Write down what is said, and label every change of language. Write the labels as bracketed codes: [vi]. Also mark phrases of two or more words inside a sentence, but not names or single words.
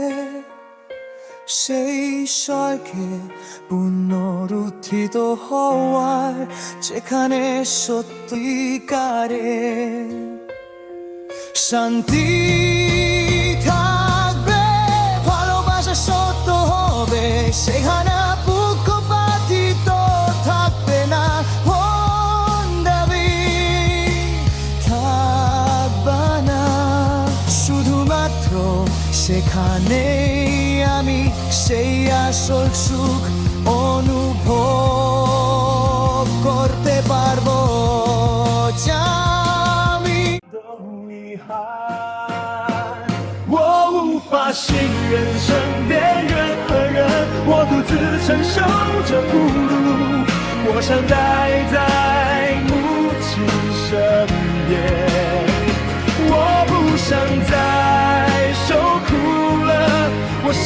[bn] সেই স্বর্গে পুনরুত্থিত হওয়ার, যেখানে সত্যিকারে শান্তি থাকবে, ভালোবাসা সত্য হবে, সেখানে পক্ষপাতিত্ব থাকবে না, ভণ্ডামি থাকবে না। শুধুমাত্র সেখানেই আমি সেই আসল সুখ অনুভব করতে পারবো। আমি [zh] 我无法信任身边任何人，我独自承受着孤独，我想待在母亲身边，我不想再受苦了，我辛